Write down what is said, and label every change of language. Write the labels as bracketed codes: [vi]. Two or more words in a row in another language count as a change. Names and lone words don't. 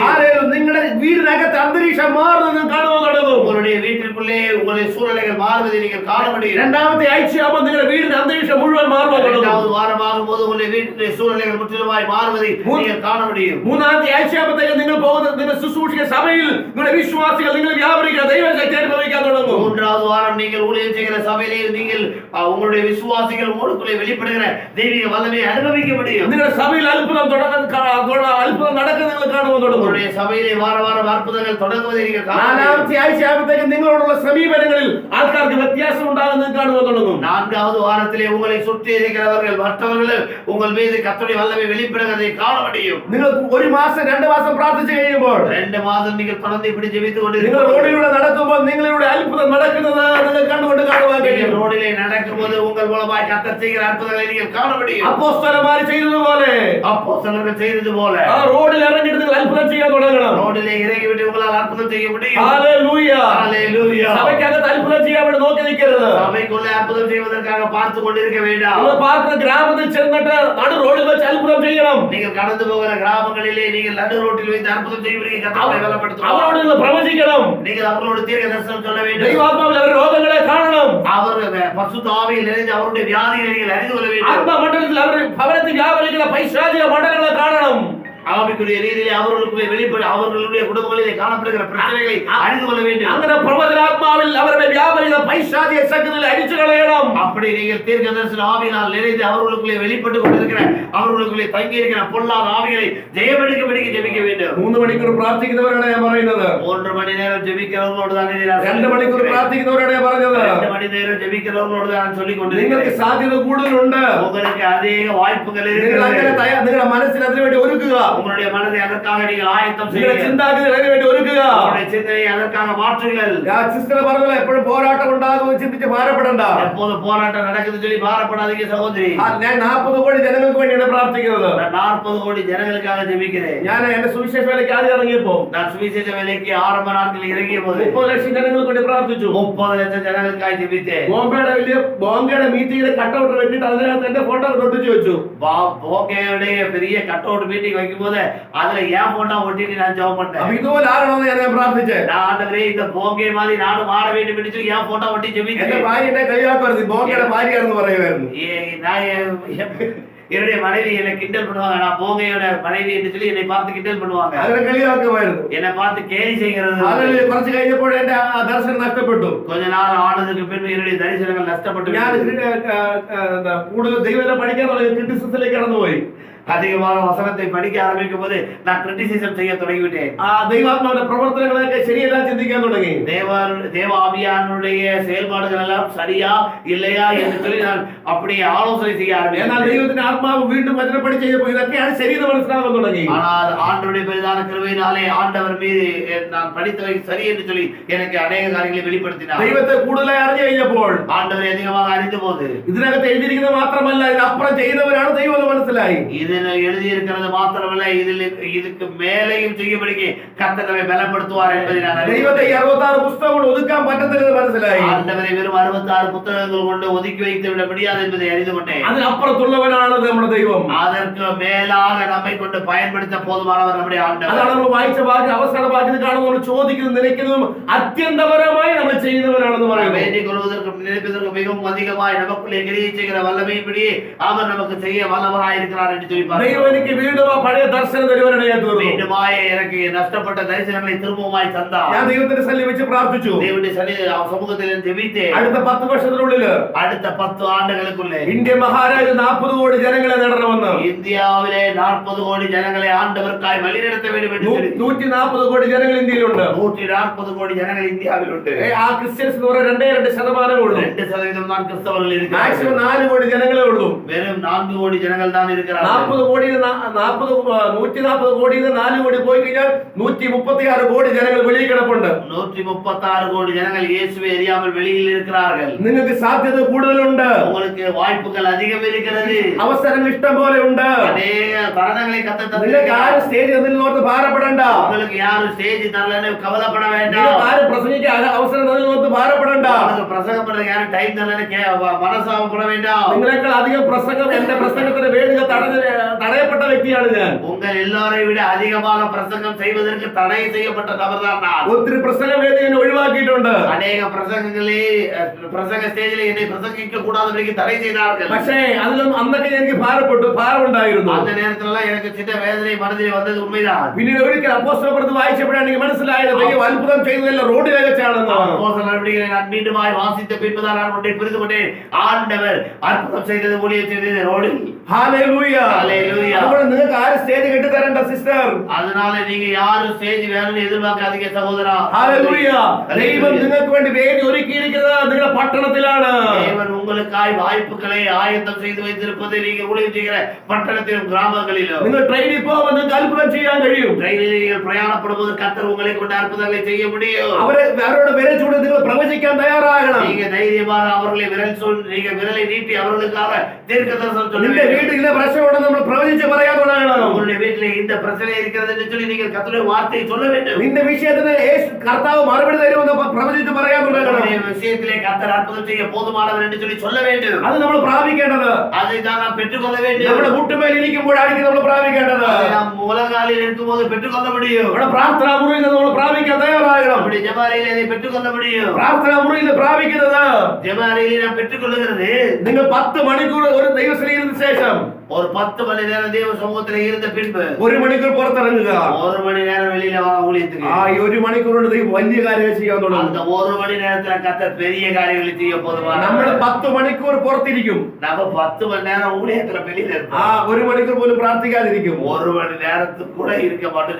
[ml] നിങ്ങളുടെ വീടിനകത്ത് അന്തരീക്ഷം മാറുന്നത് കാണുവാൻ തുടങ്ങും. [ta] உங்களுடைய வீட்டிற்குள்ளே உங்களுடைய சூழ்நிலைகள் மாறுவதை நீங்கள் காண முடியும். [ml] രണ്ടാമത്തെ ആഴ്ചയാകുമ്പോൾ നിങ്ങളുടെ വീടിന്റെ അന്തരീക്ഷം മുഴുവൻ മാറുവാൻ തുടങ്ങും. [ta] இரண்டாவது வாரமாகும் போது உங்களுடைய வீட்டிലെ சூழ்நிலைகள் முற்றிலுமாய் மாறுவதை நீங்கள் காண முடியும். [ml] മൂന്നാമത്തെ ആഴ്ചയാകുമ്പോഴത്തേക്ക് നിങ്ങൾ പോകുന്ന നിങ്ങളുടെ ശുശ്രൂഷിക സഭയിൽ നിങ്ങളുടെ വിശ്വാസികൾ നിങ്ങൾ വ്യാപരിക്കുന്ന ദൈവശക്തി അനുഭവിക്കാൻ തുടങ്ങും. [ta] மூன்றாவது வாரம் நீங்கள் ஊழியம் செய்கிற சபையிலே நீங்கள் உங்களுடைய விசுவாசிகள் உங்களுக்குள்ளே வெளிப்படுகிற தெய்வீக வல்லமையை அனுபவிக்க முடியும். [ml] നിങ്ങളുടെ സഭയിൽ അത്ഭുതം നടക്കുന്നത് കാണുവാൻ തുടങ്ങും. [ta] உங்களுடைய சபையிலே வாரம் அற்புதங்கள் தொடங்குவதை நீங்கள் காண முடியும். [ml] നാലാമത്തെ ആഴ്ചയാകുമ്പോഴത്തേക്ക് നിങ്ങളോടുള്ള സമീപനങ്ങളിൽ ആൾക്കാർക്ക് വ്യത്യാസം ഉണ്ടാകുന്നത് കാണുവാൻ തുടങ്ങും. [ta] நான்காவது வாரத்திலே உங்களை சுற்றி இருக்கிறவர்கள் மற்றவர்கள் உங்கள் மீது கர்த்தருடைய வல்லமை வெளிப்படுகிறதை காண முடியும். [ml] നിങ്ങൾ ഒരു മാസം 2 മാസം പ്രാർത്ഥിച്ചു കഴിയുമ്പോൾ 2 മാസം നിങ്ങൾ [ta] தொடர்ந்து இப்படி ஜெபித்துக் [ml] നിങ്ങൾ [ta] கொண்டிருக்கிறீர்கள். [ml] റോഡിലൂടെ നടക്കുമ്പോൾ നിങ്ങളുടെ അത്ഭുതം നടക്കുന്നത് നിങ്ങൾ കണ്ടുകൊണ്ട് കാണുവാൻ കഴിയും. [ta] ரோடிலே நடக்கும்போது உங்கள் மூலமாய் கர்த்தர் செய்கிற அற்புதங்களை நீங்கள் காண முடியும். [ml] അപ്പോസ്തലന്മാർ ചെയ്തതുപോലെ [ta] அப்போஸ்தலர்கள் செய்தது போல [ml] ആ റോഡിൽ ഇറങ്ങിയിട്ട് നിങ്ങൾ അത്ഭുതം ചെയ്യാൻ തുടങ്ങണം. [ta] ரோடிலே இறங்கிவிட்டு உங்களால் அற்புதம் செய்ய முடியும். [ml] ഹല്ലേലൂയ. [ta] ஹல்லேலூயா. [ml] സഭയ്ക്കകത്ത് അത്ഭുതം ചെയ്യാൻ വേണ്ടി നോക്കി നിൽക്കരുത്. [ta] சபைக்குள்ளே அற்புதம் செய்வதற்காக பார்த்து கொண்டிருக்க வேண்டாம். [ml] നിങ്ങൾ പാർക്കുന്ന ഗ്രാമത്തിൽ ചെന്നിട്ട് നടു റോഡിൽ വെച്ച് അത്ഭുതം ചെയ്യണം. [ta] நீங்கள் கடந்து போகிற கிராமங்களிலே நீங்கள் நடு ரோட்டில் வைத்து அற்புதம் செய்வீர்கள், கர்த்தரை பலப்படுத்துவார். [ml] അവരോട് നിങ്ങൾ പ്രവചിക്കണം. [ta] நீங்கள் அவர்களோடு தீர்க்க தரிசனம் சொல்ல வேண்டும். [ml] ദൈവാത്മാവിൽ അവരുടെ രോഗങ്ങളെ കാണണം. [ta] அவர் பரிசுத்த ஆவியில் நிறைந்து அவருடைய வியாதிகளை நீங்கள் அறிந்து கொள்ள வேண்டும். [ml] ആത്മമണ്ഡലത്തിൽ അവർ ഭവനത്തിൽ വ്യാപരിക്കുന്ന പൈശാചിക മണ്ഡലങ്ങളെ കാണണം. [ta] ஆவிக்குரிய ரீதியிலே அவர்களுக்குள்ளே வெளிப்பட அவர்களுடைய குடும்பங்களிலே காணப்படுகிற பிரச்சனைகளை அறிந்து கொள்ள வேண்டும். [ml] അങ്ങനെ പ്രവചനാത്മാവിൽ അവരുടെ വ്യാപരിക്കുന്ന പൈശാചിക ശക്തികളെ അടിച്ചു കളയണം. [ta] அப்படி நீங்கள் தீர்க்க தரிசன ஆவியினால் நிறைந்து அவர்களுக்குள்ளே வெளிப்பட்டு கொண்டிருக்கிற அவர்களுக்குள்ளே தங்கி இருக்கிற பொல்லாத ஆவிகளை ஜெயமெடுக்கும்படிக்கு ஜெபிக்க வேண்டும். [ml] 3 മണിക്കൂർ പ്രാർത്ഥിക്കുന്നവരാണ് ഞാൻ പറയുന്നത്. [ta] 3 மணி நேரம் ஜெபிக்கிறவர்களோடு தான் [ml] 2 മണിക്കൂർ പ്രാർത്ഥിക്കുന്നവരാണ് ഞാൻ പറഞ്ഞത്. [ta] 2 மணி நேரம் ஜெபிக்கிறவர்களோடு தான் சொல்லிக் [ml] നിങ്ങൾക്ക് [ta] கொண்டிருக்கிறேன். [ml] സാധ്യത കൂടുതലുണ്ട്. [ta] உங்களுக்கு அதிக வாய்ப்புகள் [ml] നിങ്ങൾ [ta] இருக்கிறது. [ml] അങ്ങനെ നിങ്ങളുടെ മനസ്സിന് അതിനു വേണ്ടി ഒരുക്കുക. [ta] உங்களுடைய மனதை அதற்காக நீங்கள் ஆயத்தம் [ml] നിങ്ങളുടെ [ta] செய்யுங்கள். [ml] ചിന്താഗതി അതിനു വേണ്ടി ഒരുക്കുക. [ta] உங்களுடைய சிந்தனையை அதற்காக மாற்றுங்கள். [ml] സിസ്റ്റർ പറഞ്ഞത് എപ്പോഴും പോരാട്ടം ഉണ്ടാകുമെന്ന് ചിന്തിച്ച് ഭാരപ്പെടണ്ട. [ta] எப்போது போராட்டம் நடக்குது சொல்லி பாரப்படாதீங்க சகோதரி. [ml] ഞാൻ 40 കോടി ജനങ്ങൾക്ക് വേണ്ടിയാണ് പ്രാർത്ഥിക്കുന്നത്. [ta] நான் 40 கோடி ஜனங்களுக்காக ஜெபிக்கிறேன். [ml] ഞാൻ എന്റെ സുവിശേഷ വേലയ്ക്ക് ആദ്യം ഇറങ്ങിയപ്പോ [ta] நான் சுவிசேஷ வேலைக்கு ஆரம்ப நாட்களில் இறங்கிய போது [ml] 30 ലക്ഷം ജനങ്ങൾക്ക് വേണ്ടി പ്രാർത്ഥിച്ചു. [ta] 30 லட்சம் ஜனங்களுக்காக ஜெபித்தேன். [ml] ബോംബെയുടെ മീറ്റിംഗിലെ കട്ടൗട്ട് വെട്ടിട്ട് അതിനകത്ത് എന്റെ ഫോട്ടോ ഒട്ടിച്ചു വെച്ചു. [ta] போகையுடைய பெரிய [en] cut out [ta] மீட்டிங் வைக்கும் போது அதுல ஏன் போட்டா ஒட்டிட்டு நான் ஜெபம் பண்ணேன். [ml] അപ്പൊ ഇതുപോലെ ആകണമെന്ന് ഞാൻ പ്രാർത്ഥിച്ചേ. [ta] நான் ஆண்டவரே இந்த போகை மாதிரி நானும் மாற வேண்டும் என்று சொல்லி ஏன் போட்டோ ஒட்டி [ml] എന്റെ [ta] ஜெபித்தேன். [ml] ഭാര്യ എന്നെ കളിയാക്കുമായിരുന്നു, ബോംബെയുടെ ഭാര്യയാണെന്ന് പറയുമായിരുന്നു. [ta] என்னுடைய மனைவி என்னை கிண்டல் பண்ணுவாங்க. நான் போகையோட மனைவி என்று சொல்லி என்னை பார்த்து கிண்டல் பண்ணுவாங்க. [ml] അങ്ങനെ കളിയാക്കുമായിരുന്നു. [ta] என்னை பார்த்து கேலி செய்கிறது. [ml] അതിൽ കുറച്ച് കഴിഞ്ഞപ്പോൾ എന്റെ ആ ദർശനം നഷ്ടപ്പെട്ടു. [ta] கொஞ்ச நாள் ஆனதுக்கு பின்பு என்னுடைய தரிசனங்கள் நஷ்டப்பட்டு [ml] ഞാൻ കൂടുതൽ ദൈവത്തെ പഠിക്കാൻ തുടങ്ങി ക്രിറ്റിസിസത്തിലേക്ക് കടന്നുപോയി. [ta] அதிகமாக வசனத்தை படிக்க ஆரம்பிக்கும் போது நான் கிரிட்டிசிசம் செய்ய தொடங்கிவிட்டேன். [ml] ദൈവാത്മാവിന്റെ പ്രവർത്തനങ്ങളൊക്കെ ശരിയല്ല ചിന്തിക്കാൻ തുടങ്ങി. [ta] தேவ ஆவியானுடைய செயல்பாடுகள் எல்லாம் சரியா இல்லையா என்று சொல்லி நான் அப்படியே ஆலோசனை செய்ய [ml] എന്നാൽ [ta] ஆரம்பித்தேன். [ml] ദൈവത്തിന്റെ ആത്മാവ് വീണ്ടും വചനപ്പടി ചെയ്തപ്പോൾ ഇതൊക്കെയാണ് ശരിയെന്ന് മനസ്സിലാക്കാൻ തുടങ്ങി. [ta] ஆனால் ஆண்டவருடைய பெரிதான கிருபையினாலே ஆண்டவர் மீது நான் படித்தவை சரி என்று சொல்லி எனக்கு அநேக காரியங்களை வெளிப்படுத்தினார். [ml] ദൈവത്തെ കൂടുതലായി അറിഞ്ഞു കഴിഞ്ഞപ്പോൾ [ta] ஆண்டவரை அதிகமாக அறிந்த போது [ml] ഇതിനകത്ത് എഴുതിയിരിക്കുന്നത് മാത്രമല്ല ഇതിനപ്പുറം ചെയ്യുന്നവരാണ് ദൈവം എന്ന് മനസ്സിലായി. [ta] இதில் எழுதி இருக்கிறது மாத்திரமல்ல இதுக்கு மேலேயும் செய்யும்படிக்கு கர்த்தர் நம்மை பலப்படுத்துவார் என்பதை நான் அறிந்தேன். [ml] ദൈവത്തെ 66 പുസ്തകങ്ങൾ ഒതുക്കാൻ പറ്റത്തില്ലെന്ന് മനസ്സിലായി. [ta] ஆண்டவரை வெறும் 66 புத்தகங்கள் கொண்டு ஒதுக்கி வைத்து விட முடியாது என்பதை அறிந்து கொண்டேன். [ml] അതിനപ്പുറത്തുള്ളവനാണ് നമ്മുടെ ദൈവം. [ta] அதற்கு மேலாக நம்மை கொண்டு பயன்படுத்த போதுமானவர் நம்முடைய ஆண்டவர். [ml] അതാണ് നമ്മൾ വായിച്ച വാക്യം അവസാന വാക്യത്തിൽ കാണുമ്പോൾ ചോദിക്കുന്നതും നിனைക്കുന്നതും അത്യന്തപരമായി നമ്മൾ ചെയ്യുന്നവരാണെന്ന് പറയുന്നത്. [ta] வேண்டிக் கொள்வதற்கும் நினைப்பதற்கும் மிகவும் அதிகமாய் நமக்குள்ளே கிரியை செய்கிற வல்லமையின்படியே அவர் நமக்கு செய்ய வல்லவராய் இருக்கிறார் என்று சொல்லி [ml] ദൈവം എനിക്ക് വീണ്ടും ആ പഴയ ദർശനം തരുവാനിടയായി തീർന്നു. [ta] மீண்டுமாய் எனக்கு நஷ்டப்பட்ட தரிசனங்களை திரும்பவுமாய் தந்தார். [ml] ഞാൻ ദൈവത്തിന്റെ സന്നിധിയിൽ വെച്ച് പ്രാർത്ഥിച്ചു. [ta] தேவனுடைய சமூகத்தில் ஜெபித்தேன். [ml] അടുത്ത 10 വർഷത്തിനുള്ളിൽ [ta] அடுத்த 10 ஆண்டுகளுக்குள்ளே [ml] ഇന്ത്യ മഹാരാജ്യം 40 കോടി ജനങ്ങൾ ജനങ്ങളെ നേടണമെന്ന്. [ta] இந்தியாவிலே 40 கோடி ஜனங்களை ஆண்டவருக்காக வழிநடத்த வேண்டும் എന്ന് சொல்லி [ml] 140 കോടി ജനങ്ങൾ ഇന്ത്യയിലുണ്ട്. 140 കോടി ജനങ്ങൾ ഇന്ത്യയിലുണ്ട്. ആ ക്രിസ്ത്യൻസ് എന്ന് പറഞ്ഞാൽ 2% ഉള്ളൂ. [ta] 2% தான் கிறிஸ்தவர்கள் இருக்கிறார்கள். [ml] മാക്സിമം 4 കോടി ജനങ്ങളേ ഉള്ളൂ. [ta] வெறும் 4 கோடி ஜனங்கள் தான் இருக்கிறார்கள். [ml] 140 കോടിയിൽ 4 കോടി പോയി കഴിഞ്ഞാൽ 136 കോടി ജനങ്ങൾ വെളിയിൽ കിടപ്പുണ്ട്. [ta] 136 கோடி ஜனங்கள் இயேசுவை அறியாமல் வெளியில் இருக்கிறார்கள். [ml] നിങ്ങൾക്ക് സാധ്യത കൂടുതലുണ്ട്. [ta] உங்களுக்கு வாய்ப்புகள் அதிகம் இருக்கிறது. [ml] അവസരങ്ങൾ ഇഷ്ടം പോലെ ഉണ്ട്. [ta] அநேக தருணங்களை கர்த்தர் [ml] നിങ്ങൾക്ക് [ta] தந்திருக்கிறார். [ml] ആരും സ്റ്റേജ് ഓർത്ത് ഭാരപ്പെടണ്ട. [ta] உங்களுக்கு யாரும் ஸ்டேஜ் தரலன்னு கவலைப்பட வேண்டாம். [ml] നിങ്ങൾക്ക് ആരും പ്രസംഗിക്കാൻ അവസരം ഓർത്ത് ഭാരപ്പെടണ്ട. [ta] உங்களுக்கு பிரசங்கம் பண்ண யாரும் டைம் தரலன்னு மனசாபப்பட வேண்டாம். [ml] നിങ്ങളെക്കാൾ അധികം പ്രസംഗം എന്റെ പ്രസംഗത്തിന്റെ വേദിക തടയപ്പെട്ട വ്യക്തിയാണ് ഞാൻ. [ta] உங்கள் எல்லாரையும் விட அதிகமாக பிரசங்கம் செய்வதற்கு தடை செய்யப்பட்ட நபர்தான் நான். [ml] ഒത്തിരി പ്രസംഗ വേദി എന്നെ ഒഴിവാക്കിയിട്ടുണ്ട്. [ta] அநேக பிரசங்க ஸ்டேஜில் என்னை பிரசங்கிக்க கூடாதபடிக்கு தடை செய்தார்கள். [ml] പക്ഷേ അതിലൊന്നും അന്നൊക്കെ എനിക്ക് ഭാരമുണ്ടായിരുന്നു. [ta] அந்த நேரத்துல எனக்கு சின்ன வேதனை மனதில் வந்தது உண்மைதான். [ml] പിന്നീട് ഒരിക്കൽ അപ്പോസ്തലപ്രവൃത്തി വായിച്ചപ്പോഴാണ് എനിക്ക് മനസ്സിലായത് ദൈവം അത്ഭുതം ചെയ്തതെല്ലാം റോഡിലെ വെച്ചാണെന്ന്. [ta] அப்போஸ்தலர் நடவடிக்கைகளை நான் மீண்டுமாய் வாசித்த பின்புதான் நான் ஒன்றை புரிந்து கொண்டேன். ஆண்டவர் அற்புதம் செய்தது, ஊழியம் செய்தது ரோடில். [ml] ഹല്ലേലൂയ. ഹല്ലേലൂയ. അപ്പോൾ നിങ്ങൾക്ക് ആരും സ്റ്റേജ് കെട്ടി തരണ്ട സിസ്റ്റർ. [ta] அதனால நீங்க யாரும் ஸ்டேஜ் வேணும்னு எதிர்பார்க்காதீங்க சகோதரா. [ml] ഹല്ലേലൂയ. ദൈവം നിങ്ങൾക്ക് വേണ്ടി വേദി ഒരുക്കിയിരിക്കുന്നത് നിങ്ങളുടെ പട്ടണത്തിലാണ്. [ta] தேவன் உங்களுக்காய் வாய்ப்புகளை ஆயத்தம் செய்து வைத்திருப்பது நீங்க ஊழியம் செய்கிற பட்டணத்திலும் கிராமங்களிலும். [ml] നിങ്ങൾ ട്രെയിനിൽ പോകുമ്പോൾ നിങ്ങൾക്ക് അത്ഭുതം ചെയ്യാൻ കഴിയും. [ta] ട്രെയിനിൽ நீங்கள் பிரயாணப்படும்போது கர்த்தர் உங்களை கொண்டு அற்புதங்களை செய்ய முடியும். [ml] അവരോട് വിരൽ ചൂണ്ടി നിങ്ങൾ പ്രവചിക്കാൻ തയ്യാറാകണം. [ta] நீங்க தைரியமாக அவர்களை நீங்க விரலை நீட்டி அவர்களுக்காக தீர்க்கதரிசனம் சொல்ல வேண்டும். [ml] വീട്ടിലെ പ്രശ്നമുണ്ടെന്ന് നമ്മൾ പ്രവചിച്ച് പറയാൻ തുടങ്ങണം. [ta] உங்களுடைய வீட்டிலே இந்த பிரச்சனை இருக்கிறது என்று சொல்லி நீங்கள் கர்த்தருடைய வார்த்தையை சொல்ல வேண்டும். [ml] നിന്റെ വിഷയത്തിന് കർത്താവ് മറുപടി തരുമെന്ന് പ്രവചിച്ച് പറയാൻ തുടങ്ങണം. [ta] உங்களுடைய விஷயத்திலே கர்த்தர் அற்புதம் செய்ய போதுமானவர் என்று சொல்லி சொல்ல வேண்டும். [ml] അത് നമ്മൾ പ്രാപിക്കേണ്ടത്. [ta] அதை தான் நாம் பெற்றுக்கொள்ள வேண்டும். [ml] നമ്മുടെ മുട്ടുമേൽ ഇരിക്കുമ്പോഴായിരിക്കും നമ്മൾ പ്രാപിക്കേണ്ടത്. [ta] நாம் முழங்காலில் இருக்கும்போது பெற்றுக்கொள்ள முடியும். [ml] നമ്മുടെ പ്രാർത്ഥനാ മുറിയിൽ നമ്മൾ പ്രാപിക്കാൻ തയ്യാറാകണം. [ta] நம்முடைய ஜெப அறையிலே அதை பெற்றுக்கொள்ள முடியும். [ml] പ്രാർത്ഥനാ മുറിയിൽ പ്രാപിക്കുന്നത് [ta] ஜெப அறையிலே நாம் பெற்றுக்கொள்கிறது. [ml] നിങ്ങൾ 10 മണിക്കൂർ ഒരു ദൈവസഭയിൽ ഇരുന്ന ശേഷം [ta] ஒரு 10 மணி நேரம் தேவ சமூகத்தில் இருந்த பின்பு [ml] 1 മണിക്കൂർ പുറത്തിറങ്ങുക. [ta] 1 மணி நேரம் வெளியில வா ஊழியத்துக்கு. [ml] ആ 1 മണിക്കൂർ കൊണ്ട് ദൈവം വലിയ കാര്യങ്ങൾ ചെയ്യാൻ തുടങ്ങും. [ta] அந்த 1 மணி நேரத்துல கர்த்தர் பெரிய காரியங்களை செய்ய போதுமான. [ml] നമ്മൾ 10 മണിക്കൂർ പുറത്തിരിക്കും. [ta] நம்ம 10 மணி நேரம் ஊழியத்துல வெளியில இருப்போம். [ml] ആ 1 മണിക്കൂർ പോലും പ്രാർത്ഥിക്കാതിരിക്കും. [ta] 1 மணி நேரத்துக்கு கூட இருக்க மாட்டோம்.